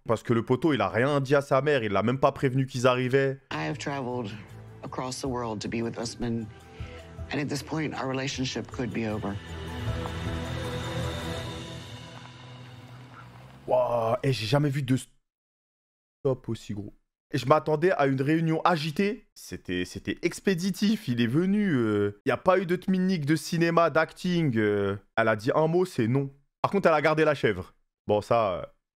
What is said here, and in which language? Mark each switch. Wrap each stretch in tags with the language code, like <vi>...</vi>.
<fr>Parce que le poteau, il a rien dit à sa mère. Il l'a même pas prévenu qu'ils arrivaient.</fr> <en>I have traveled across the world to be with Usman. And at this point, our relationship could be over. Waouh.</en> <fr>Et j'ai jamais vu de stop aussi gros. Et je m'attendais à une réunion agitée. C'était expéditif. Il est venu. Il n'y a pas eu de tminique de cinéma, d'acting. Elle a dit un mot, c'est non. Par contre, elle a gardé la chèvre. Bon, ça...</fr>